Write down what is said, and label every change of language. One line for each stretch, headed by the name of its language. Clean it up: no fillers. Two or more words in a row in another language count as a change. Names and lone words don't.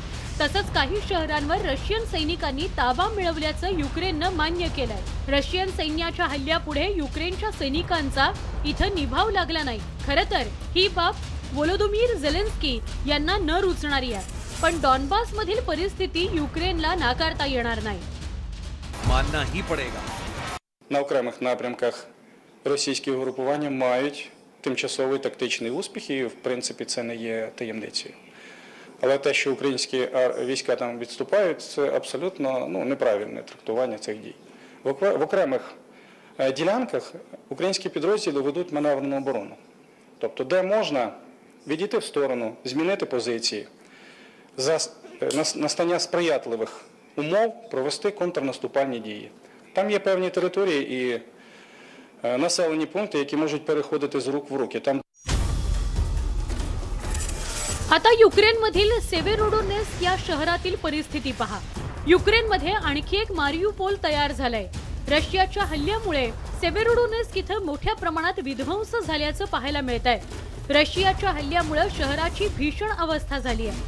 Marathi: तसंच काही शहरांवर रशियन सैनिकांनी ताबा मिळवल्याचं युक्रेननं मान्य केलंय. रशियन सैन्याच्या हल्ल्यापुढे युक्रेनच्या सैनिकांचा इथं निभाव लागला नाही. खरं तर ही बाब व्होलोदिमीर झेलेन्स्की यांना न रुचणारी आहे. पण डॉनबास मधील परिस्थिती युक्रेनला नाकारता येणार नाही.
Hindi: मानना ही पडेगा.
Ukrainian: На окремих напрямках російські угрупування мають тимчасовий тактичний успіх, і, в принципі, це не є таємницею. Але те, що українські війська там відступають, це абсолютно неправильне трактування цих дій. В окремих ділянках українські підрозділи ведуть маневрену оборону. Тобто, де можна відійти в сторону, змінити позиції, за настання сприятливих умов провести контрнаступальні дії. Там є певні території і населені пункти, які можуть переходити з рук в руки. Там
Marathi: आता युक्रेनमधील सेव्हेरोडोनेस्क या शहरातील परिस्थिती पहा. युक्रेनमध्ये आणखी एक मारियुपोल तयार झालंय. रशियाच्या हल्ल्यामुळे सेव्हेरोडोनेस्क इथं मोठ्या प्रमाणात विध्वंस झाल्याचं पाहायला मिळतंय. रशियाच्या हल्ल्यामुळे शहराची भीषण अवस्था झाली आहे.